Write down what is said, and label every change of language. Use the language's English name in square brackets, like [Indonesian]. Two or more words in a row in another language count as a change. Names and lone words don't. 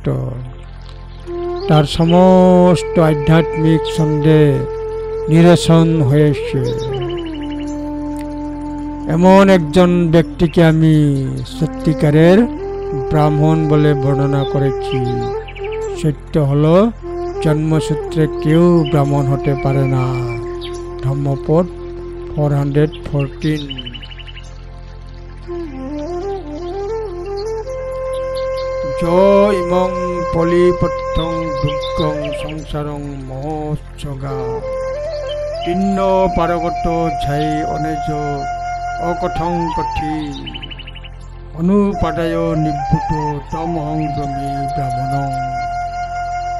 [Bangla] তার সমস্ত আধ্যাত্মিক সন্দেহ নিরসন হয়েছে। এমন একজন ব্যক্তিকে আমি সত্যিকারের ব্রাহ্মণ বলে বর্ণনা করেছি। সত্য হলো জন্মসূত্রে কেউ ব্রাহ্মণ হতে পারে না। ধম্মপদ 414। [Pali] য ইমং পলিপত্থং দুর্গং সংসারং মহোৎসগা তিন্ন পারগত ঝাই অনেজ অকথং কথি অনুপাদায় নিভূত তমহং ব্রহ্মী ব্রাহ্মণং।